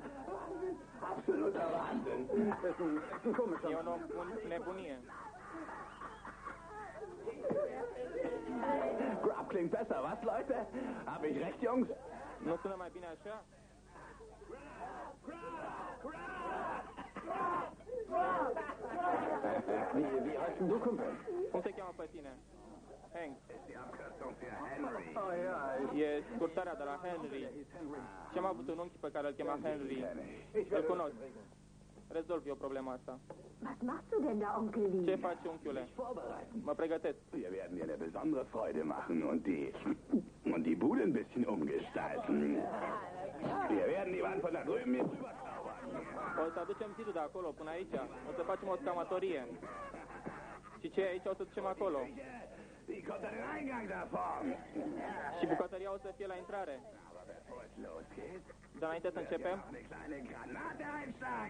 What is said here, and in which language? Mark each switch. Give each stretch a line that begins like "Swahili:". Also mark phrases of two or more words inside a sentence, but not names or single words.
German: Absoluter Wahnsinn. Ist ein komischer
Romanian: E o nebunie.
German: klingt besser, was, Leute? Hab ich recht, Jungs?
Romanian: Nu sună mai bine așa?
German: Wie heißt denn du, Kumpel?
Romanian: Cum te cheamă pe tine? Hank.
German: Oh ja,
Romanian: E scurtarea de la Henry. Și am avut un unchi pe care îl chema Henry. Îl cunosc. Rezolv eu problema asta.
German: Was machst du denn da, Onkel Lee?
Romanian: Ce faci, unchiule? Mă pregătesc.
German: Wir werden dir eine besondere Freude machen und die Bude ein bisschen umgestalten. Wir werden die Wand von da drüben hier drüber zaubern.
Romanian: O să aducem zidul de acolo până aici. O să facem o scamatorie. Și ce e aici o să ducem acolo.
German: Die kommt an den Eingang davon.
Romanian: Și bucătăria o să fie la intrare.
German: Losgeht.
Romanian: Dar înainte să începem,
German: Eine kleine Granate einschlagen.